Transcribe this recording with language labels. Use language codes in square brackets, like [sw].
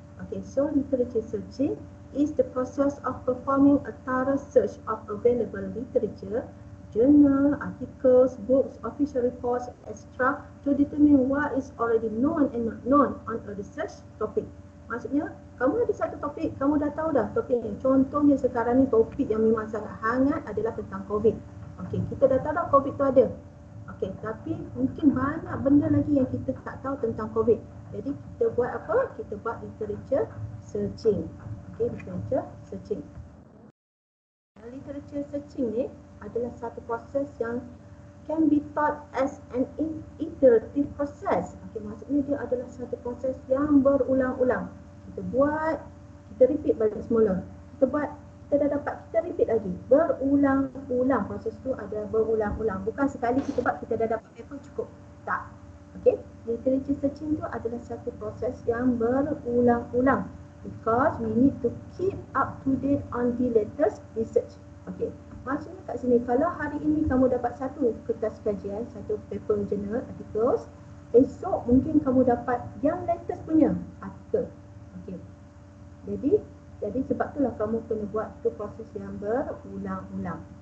[en] Okay, so literature searching is the process of performing a thorough search of available literature, journal, articles, books, official reports, etc. to determine what is already known and not known on a research topic. [ms] Maksudnya, kamu ada satu topik, kamu dah tahu dah topik ni. Contohnya sekarang ni topik yang memang sangat hangat adalah tentang COVID. Okey, kita dah tahu dah COVID tu ada. Okey, tapi mungkin banyak benda lagi yang kita tak tahu tentang COVID. Jadi kita buat apa? Kita buat literature searching. Okey, literature searching. Literature searching ni adalah satu proses yang [en] can be thought as an iterative process. [ms] Okey, maksudnya dia adalah satu proses yang berulang-ulang. Kita buat, kita repeat balik semula. Kita buat, kita dah dapat, kita repeat lagi. Berulang-ulang. Proses tu ada berulang-ulang. Bukan sekali kita buat, kita dah dapat paper cukup. Tak. Okey, literature searching tu adalah satu proses yang berulang-ulang. [en] Because we need to keep up to date on the latest research. [ms] Okey, maksudnya kat sini, kalau hari ini kamu dapat satu kertas kajian, satu paper journal, articles, esok mungkin kamu dapat yang latest punya artikel. Okey, jadi sebab itulah kamu kena buat tu proses yang berulang-ulang.